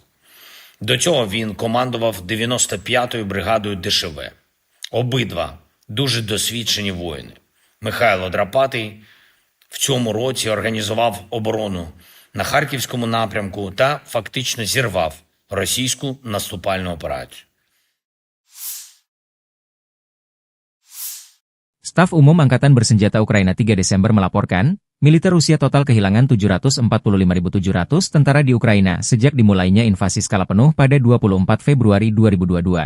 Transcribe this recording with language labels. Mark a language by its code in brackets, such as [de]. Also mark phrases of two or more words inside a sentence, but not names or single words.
[uk] До цього він командував 95-ю бригадою ДШВ. Обидва дуже досвідчені воїни. Михайло Драпатий в цьому році організував оборону на Харківському напрямку та фактично зірвав російську наступальну операцію. [id] Staf Umum Angkatan Bersenjata Ukraina 3 Desember melaporkan, militer Rusia total kehilangan 745.700 tentara di Ukraina sejak dimulainya invasi skala penuh pada 24 Februari 2022.